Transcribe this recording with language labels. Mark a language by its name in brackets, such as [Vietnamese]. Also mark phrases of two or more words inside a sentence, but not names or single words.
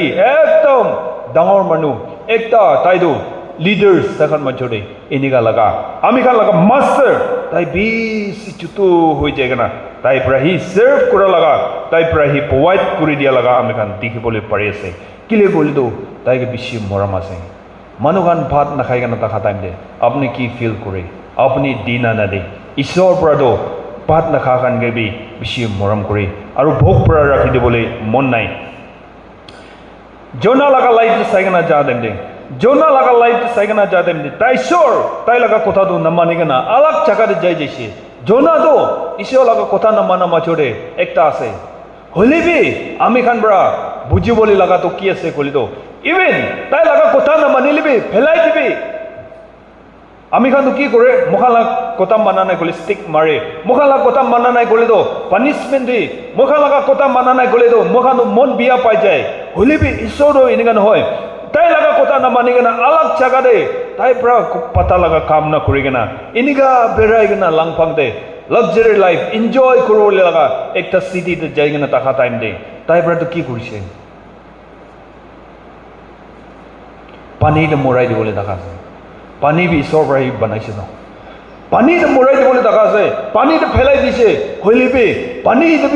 [Naga Pidgin] ekdam dangor manu ekta taidu leaders takhan majode iniga laga ami khan laga master tai bi sichutu hoi jayena tai prahi serve kura laga tai prahi provide kuri dia laga ami khan dikhibole pare ase kile golido tai ge bishi moram ase manu khan bhat na khai gana ta time de apni ki feel kore apni dina na de ishor prado bhat na kha khan ge bi bishi moram kore aru bhok pra rakhi dibole mon nai Jonah laga life saigana jadem de Jonah laga life saigana jadem de tai sure tai laga kotha do namani gana alag jaga de jai jaise Jonah do isho laga kotha namana machore ekta ase holebi ami khan bra buji boli laga to ki ase kolido even tai laga kotha namani libi phelai dibi ami khan to ki kore mokhala kotha mana nai kole stick mare mokhala kotha mana nai kole do punishment di mokhala kotha mana nai kole do mokhala mon biya pai jai holebi isoro inigan hoy tai laga kotha na mani gana alag jaga de tai pra pata laga kam na kuri gana iniga berai gana langpang de [English] luxury life enjoy [Naga Pidgin] korole laga ekta city de jai gana ta time de tai pra to ki kurise pani de morai de bole dakha pani bi isor bra hi banaise no pani de morai de bole dakha ase pani de phelai dise hoilibi pani de